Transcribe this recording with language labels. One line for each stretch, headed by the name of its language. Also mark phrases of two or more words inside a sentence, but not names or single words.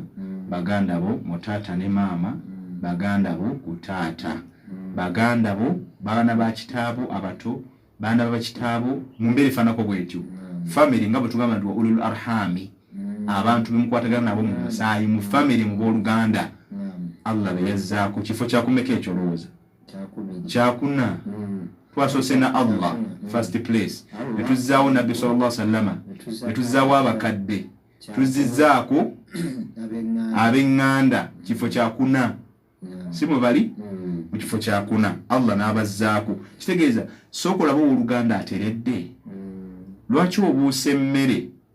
Ganda: baganda bo mu taata ne maama baganda bo ku taata baganda bo baana ba kitaabo abato baana ba kitaabo mu mbeera efaanako bwetyo family nga bwe tugamba nti
Arabic: أولو الأرحام
Ganda: abantu bemukwatagana nabo mu musaayi mu family mu booluganda Allah be yazzaako kifo kyakumeka ekyo lowooza kyakuna twasoose na Allah
English: first place
Ganda: ne tuzzaawo nabbi
Arabic: صلى الله عليه وسلم
Ganda: ne tuzzaawo abakadde tuzizzaako ab'eŋŋanda kifo kyakuna si mwe bali mu kifo kyakuna Allah n'abazzaako kitegeeza sooka olaba owooluganda ateredde lwaki obuusa emmere